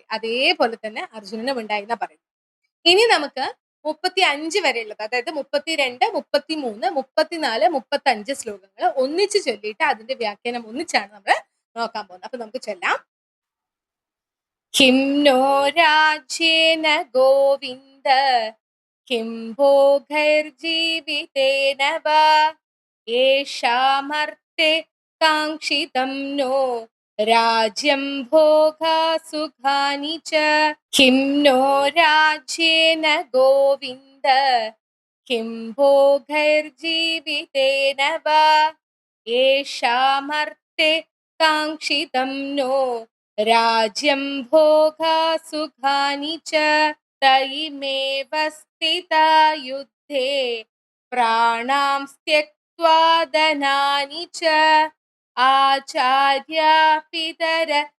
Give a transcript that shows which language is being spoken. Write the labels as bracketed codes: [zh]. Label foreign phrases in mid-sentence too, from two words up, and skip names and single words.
[ml] അതേപോലെ തന്നെ അർജുനനും ഉണ്ടായിന്നാ പറയുന്നത്. ഇനി നമുക്ക് 35 വരെയുള്ളത്, അതായത് 32, 33, 34, 35 ശ്ലോകങ്ങൾ ഒന്നിച്ച് ചൊല്ലിയിട്ട് അതിന്റെ വ്യാഖ്യാനം ഒന്നിച്ചാണ് നമ്മൾ നോക്കാൻ പോകുന്നത്. അപ്പൊ നമുക്ക് ചൊല്ലാം. [sa] किं नो राज्येन गोविन्द किं भोगैर्जीवितेन वा येषामर्थे कांक्षितम् നോ राज्यं भोगा सुखानि च किं नो राज्येन गोविन्द किं भोगैर्जीवितेन वा येषामर्थे काङ्क्षितं नो राज्यं भोगा सुखानि च तैमेव स्थिता युद्धे प्राणां त्यक्त्वा धनानि च आचार्या पितर